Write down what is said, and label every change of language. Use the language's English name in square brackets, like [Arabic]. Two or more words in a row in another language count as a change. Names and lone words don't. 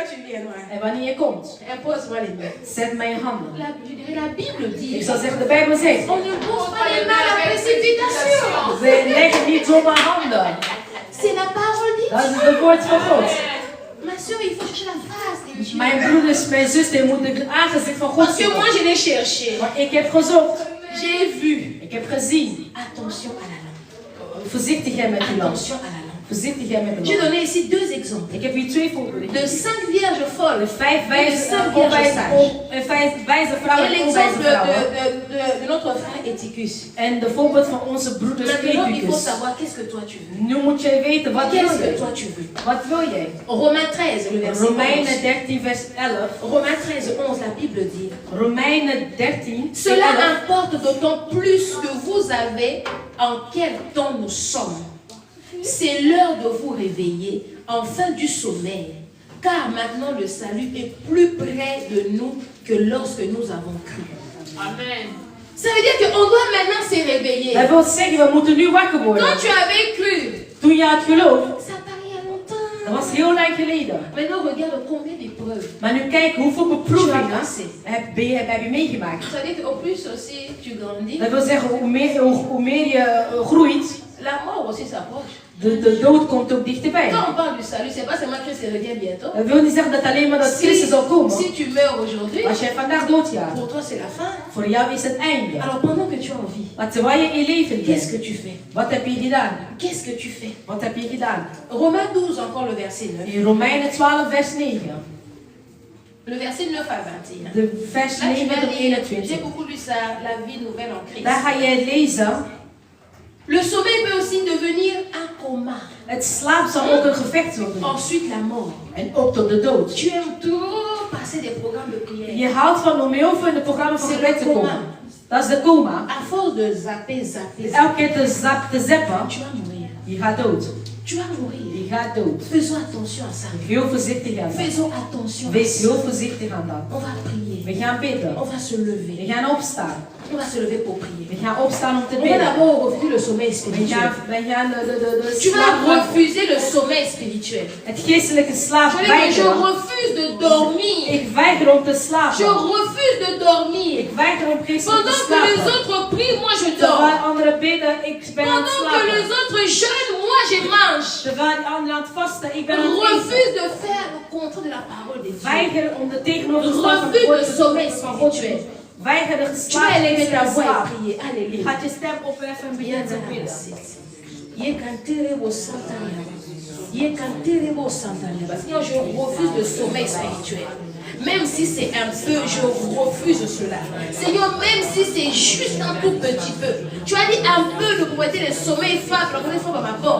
[French] viendra, [Dutch] En wanneer je komt, [French] impose-moi les mains. [Dutch] zet mijn handen. [French] Je dirais, la Bible dit, [Dutch] Ik zou zeggen, de Bijbel zegt, [French] on ne pose pas les mains à la précipitation. [Dutch] we leggen niet zomaar handen. [French] C'est la parole dit. [Dutch] Dat is het woord van God. [French] Ma soeur, il faut chercher la face de Dieu. [Dutch] Mijn broeders, mijn zuster moeten het aangezicht van God [French] Parce que moi, [Dutch] zoeken. [French] je l'ai cherché. [Dutch] Maar ik heb gezocht. [French] J'ai vu. [Dutch] Ik heb gezien. [French] Attention à la langue. [Dutch] Voorzichtigheid met die land. [French] Attention à la langue. [Dutch] Voorzichtigheid met de [French] J'ai [Dutch] land. [French] donné ici 2 exemples. [Dutch] Ik heb hier 2 voorbeelden. [French] De 5 vierges folles. [Dutch] 5 wijze vrouwen [French] Et [Dutch] en onwijze [French] l'exemple [Dutch] vrouwen. [French] de notre frère Éticus. [Dutch] En de voorbeeld van onze broeders [French] Maintenant, il faut [Dutch] Epicus. [French] savoir qu'est-ce que toi tu veux. [Dutch] Nu moet jij weten, wat wil [French] Qu'est-ce que [Dutch] je? [French] toi tu veux. [Dutch] Wat wil jij? [French] Romains 13, le verset 11. [Dutch] Romeinen 13 vers 11. [French] Romains 13, 11, la Bible dit. [Dutch] Romeinen 13 vers [French] Cela [Dutch] 11. [French] importe d'autant plus que vous avez en quel temps nous sommes. C'est l'heure de vous réveiller, enfin du sommeil, car maintenant le salut est plus près de nous que lorsque nous avons cru. Amen. Ça veut dire qu'on doit maintenant se réveiller. [Dutch] Dat wil zeggen, we moeten nu wakker worden. [French] Quand tu avais cru, [Dutch] Toen je had geloofd, [French] ça paraît à longtemps. [Dutch] dat was heel lang geleden. [French] Maintenant, regarde combien d'épreuves. [Dutch] Maar nu kijk hoeveel beproevingen [French] Tu as passé. [Dutch] heb je meegemaakt. [French] Ça veut dire qu'au plus aussi tu grandis, [Dutch] Dat wil zeggen, hoe meer je groeit, [French] la mort aussi s'approche. [Dutch] de dood komt ook dichterbij. [French] Quand on parle du salut, c'est pas seulement que Christ revient bientôt. [Dutch] Dat wil niet zeggen dat alleen maar dat Christus zal komen. [French] Si tu meurs aujourd'hui, [Dutch] Als jij vandaag doodgaat, [French] pour toi c'est la fin. [Dutch] voor jou is het einde. [French] Alors pendant que tu es en vie, [Dutch] Maar terwijl je in leven [French] qu'est-ce [Dutch] bent, [French] que tu fais? [Dutch] wat heb je gedaan? [French] Qu'est-ce que tu fais? [Dutch] Wat heb je gedaan? [French] Romains 12, encore le verset 9. [Dutch] In Romeinen 12 vers 9. [French] Le verset 9 à 21. [Dutch] De vers [French] Là, tu [Dutch] 9 [French] vas [Dutch] tot [French] lire, [Dutch] 21. [French] j'ai beaucoup lu ça, la vie nouvelle en Christ. [Dutch] Daar ga je lezen. [French] Le sommeil peut aussi devenir un coma. [Dutch] Het slaap zal ook een gevecht worden. [French] Ensuite, la mort. [Dutch] En ook tot de dood. [French] Tu aimes trop passer des programmes de prière. [Dutch] Je houdt van om heel veel in de programma van [French] C'est [Dutch] gebed [French] le [Dutch] te [French] coma. [Dutch] komen. Dat is de coma. [French] À force de zapper, [Dutch] Elke keer te zappen, [French] tu vas mourir. [Dutch] je gaat dood. [French] Tu vas mourir. [Dutch] Je gaat dood. [French] Faisons attention à ça. [Dutch] Heel voorzichtig aan dat. [French] Faisons attention à [Dutch] Wees [French] ça. [Dutch] heel voorzichtig aan dat. [French] On va prier. [Dutch] We gaan bidden. [French] On va se [Dutch] We [French] lever. [Dutch] gaan opstaan. [French] On va se lever pour prier. [Dutch] We gaan opstaan om te [French] On va [Dutch] bidden. [French] d'abord refuser le sommeil [Dutch] We [French] spirituel. [Dutch] gaan de [French] Tu vas [Dutch] slaap, [French] refuser le sommeil spirituel. [Dutch] het geestelijke slaap [French] Je veux dire, je [Dutch] weigeren. [French] refuse de dormir. [Dutch] Ik weiger om te [French] Je [Dutch] slapen. [French] refuse de dormir. [Dutch] Ik weiger om geestelijk te [French] Pendant que les [Dutch] slapen. [French] autres prient, moi je [Dutch] Terwijl [French] dors. [Dutch] anderen bidden, ik ben aan het [French] Pendant que les [Dutch] slapen. [French] autres jeûnent, moi je mange. [Dutch] Terwijl die anderen aan het vasten, ik ben aan het eten. [French] Refuse de faire le contraire de la parole de Dieu. [Dutch] Weiger om de tegenovergestelde van [French] Refuse [Dutch] God [French] le [Dutch] te [French] sommeil [Dutch] van God te [French] spirituel. [Dutch] doen. Weiger de [French] Tu vas [Dutch] slaap [French] élever ta voix et [Dutch] slaap. [French] prier. [Dutch] Je [French] Alléluia. [Dutch] gaat je stem opheffen en beginnen te bidden. [French] Seigneur, je refuse le sommeil spirituel. Même si c'est un peu, je refuse cela. Seigneur, même si c'est juste un tout petit peu. Tu as dit un peu de propriété de sommeil frappe, la première fois à ma porte.